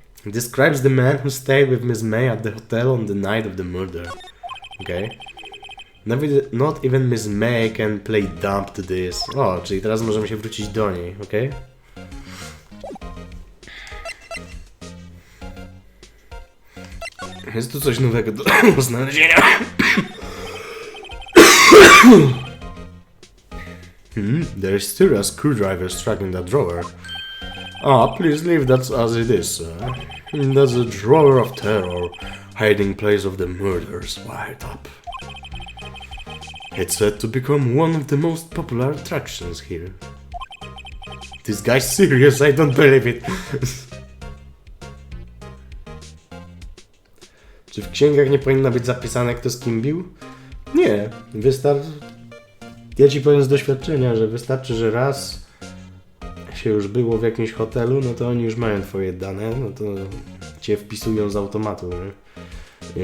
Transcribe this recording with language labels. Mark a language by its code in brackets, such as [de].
[en] Describes the man who stayed with Miss May at the hotel on the night of the murder. Okay. Not even Miss May can play dumb to this. [pl] O, czyli teraz możemy się wrócić do niej, okej? Jest tu coś nowego do znalezienia. [en] There is still a screwdriver stuck in that drawer. Ah, please leave that as it is, sir. That's a drawer of terror, hiding place of the murders wired up. It's said to become one of the most popular attractions here. This guy's serious, I don't believe it. [pl] Czy w księgach nie powinno być zapisane, kto z kim bił? Nie, wystarczy... Ja ci powiem z doświadczenia, że wystarczy, że raz się już było w jakimś hotelu, no to oni już mają twoje dane, no to cię wpisują z automatu, nie?